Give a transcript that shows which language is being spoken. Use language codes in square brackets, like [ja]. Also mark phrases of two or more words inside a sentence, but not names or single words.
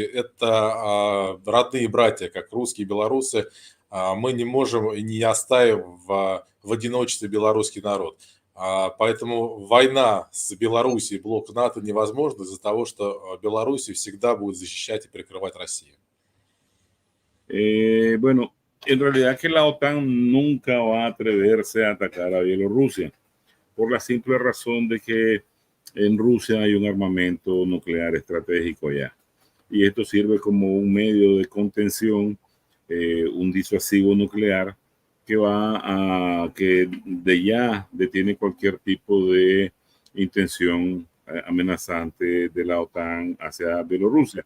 [ru] Это родные братья, как русские и белорусы. Мы не можем и не оставим в одиночестве белорусский народ. Поэтому война с Белоруссией, блок НАТО невозможна из-за того, что Белоруссию всегда будет защищать и прикрывать Россия. [es] Bueno, en realidad que la OTAN nunca va a atreverse a atacar a Bielorrusia, por la simple razón de que en Rusia hay un armamento nuclear estratégico ya. Y esto sirve como un medio de contención, un disuasivo nuclear que que de ya detiene cualquier tipo de intención amenazante de la OTAN hacia Bielorrusia.